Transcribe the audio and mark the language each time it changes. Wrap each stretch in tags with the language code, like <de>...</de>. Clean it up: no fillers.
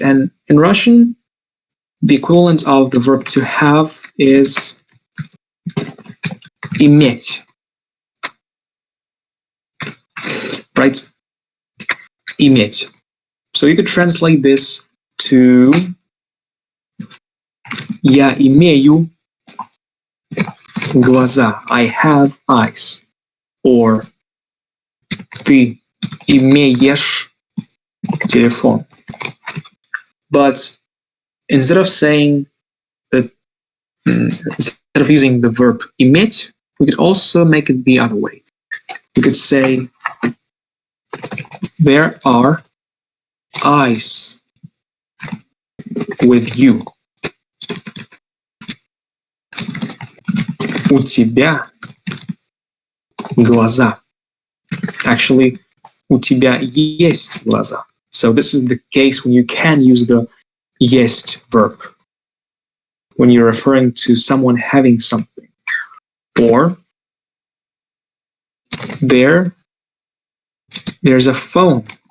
<en>And in Russian, the equivalent of the verb to have is иметь, right?</en> <ru>Иметь.</ru> <en>So you could translate this to</en> <ru>я имею глаза.</ru> <en>I have eyes.</en> <ru>Or ты имеешь телефон.</ru> <en>But instead of saying that, instead of using the verb иметь, we could also make it the other way. We could say there are eyes with you.</en> <ru>У тебя глаза. Actually, у тебя есть глаза.</ru> <en>So this is the case when you can use the есть verb when you're referring to someone having something. Or there's a phone.</en>